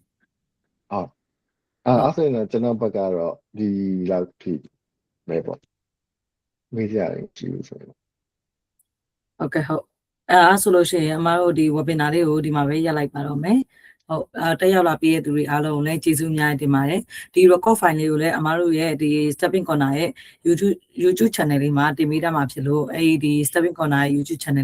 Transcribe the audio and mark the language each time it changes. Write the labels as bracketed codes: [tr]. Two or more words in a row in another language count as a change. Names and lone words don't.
[my] ဟုတ်အဲ့ဆိုရင်ကျွန်တော်ဘက်ကတော့ဒီလောက်ထိပဲပေါ့မေးစရာရှိဘူးဆိုရင် ဟုတ်ကဲ့ဟုတ်အဲ့ဆိုလို့ရှိရင်အမတို့ဒီ webinar လေးကိုဒီမှာပဲရပ်လိုက်ပါတော့မယ်ဟုတ်တက်ရောက်လာပြီးတဲ့သူတွေအားလုံးလည်းကျေးဇူးများတင်ပါတယ်ဒီ [en] record file [my] လေးကိုလည်းအမတို့ရဲ့ဒီ stepping corner ရဲ့ [en] YouTube channel [my] လေးမှာတင်ပေးထားမှာဖြစ်လို့အဲဒီဒီ stepping corner ရဲ့ [en] YouTube channel